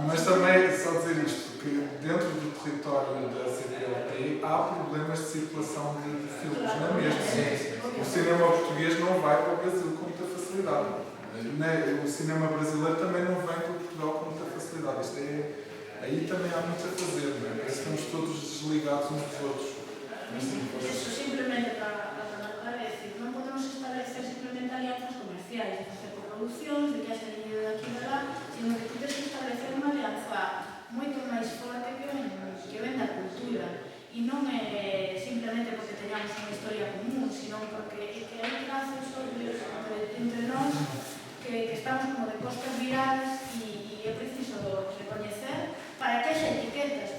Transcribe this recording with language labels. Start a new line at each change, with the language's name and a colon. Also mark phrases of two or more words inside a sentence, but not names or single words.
Portuguese: também, só dizer isto, que dentro do território da CPLP há problemas de circulação de filmes, não é mesmo? O cinema português não vai para o Brasil com muita facilidade. O cinema brasileiro também não vem para Portugal com muita facilidade. Aí também há muito a fazer, não é? Parece que estamos todos desligados uns dos outros.
Galician: Eso simplemente para rematar, é decir, non podemos establecer simplemente alianzas comerciais, de facer coproduccións, de que haxa dinero de aquí e de lá, sino que tú tens que establecer unha alianza moito máis forte que ven da cultura. E non é simplemente porque teñamos unha historia común, sino porque hai trazos entre nós que estamos como de costas viradas e é preciso recoñecer para que haxa etiquetas.